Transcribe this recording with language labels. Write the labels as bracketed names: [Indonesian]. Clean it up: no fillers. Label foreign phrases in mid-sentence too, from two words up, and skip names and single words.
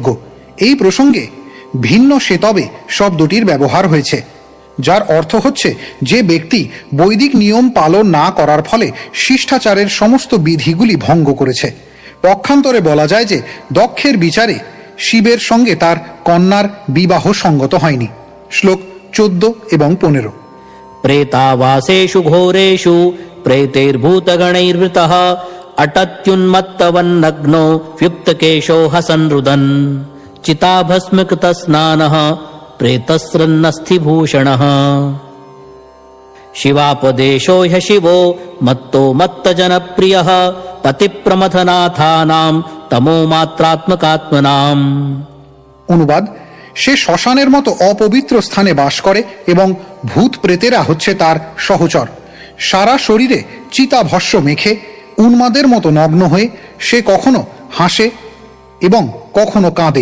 [Bangla] এই প্রসঙ্গে ভিন্ন সেতবে শব্দটির ব্যবহার হয়েছে, যার অর্থ হচ্ছে যে ব্যক্তি বৈদিক নিয়ম পালন না করার ফলে শিষ্টাচারের সমস্ত বিধিগুলি ভঙ্গ করেছে। পক্ষান্তরে বলা যায় যে দক্ষের বিচারে শিবের সঙ্গে তার কন্যার বিবাহ সঙ্গত হয়নি। শ্লোক 14 এবং 15। [Sanskrit] प्रेतावासेषु घोरेषु प्रेतैर्भूतगणैर्वृतः अटत्युन्मत्तवन्नग्नो व्युप्तकेशो हसन्रुदन् चिताभस्मकृतस्नानः प्रेतस्रन्नस्थिभूषणः। शिवापदेशो ह्यशिवो मत्तो मत्तजनप्रियः पतिप्रमथनाथानां तमो मात्रात्मकात्मनाम्। [Bangla] অনুবাদ: সে শ্মশানের মতো অপবিত্র স্থানে বাস করে এবং ভূত প্রেতেরা হচ্ছে তার সহচর। সারা শরীরে চিতাভস্য মেখে উন্মাদের মতো নগ্ন হয়ে সে কখনো হাসে এবং কখনো কাঁদে।